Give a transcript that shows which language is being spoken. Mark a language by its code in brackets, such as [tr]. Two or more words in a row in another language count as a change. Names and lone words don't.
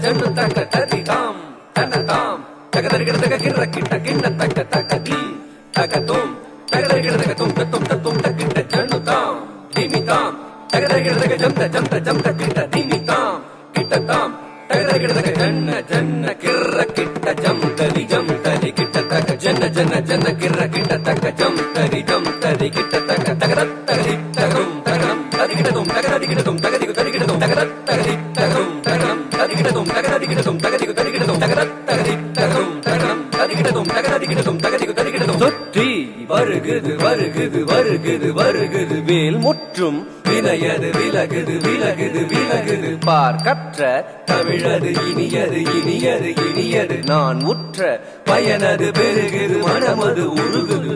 [ta] taka tadi tam tana tam taka dari kita taka kira kita kinna taka taka di taka tom taka dari kita taka tom tom taka kita janu tam dimi tam taka dari kita taka jamta kita dimi tam kita tam taka dari kita taka janna kira kita jamtali kita taka janna kira kita taka jamtali kita taka taka tadi takum takam tadi kita tom taka tadi kita tom taka di tadi kita tom taka tadi takum takam tadi kita tom taka tadi kita tom taka di tadi kita tom taka tadi takum takam tadi kita tom taka tadi kita tom taka di tadi kita tom சுற்றி வருகுது வேல் முற்றும் வினையது விலகுது பார் கற்ற தமிழது இனியது நான் உற்ற பயனது பெருகுது மனமது உருகுது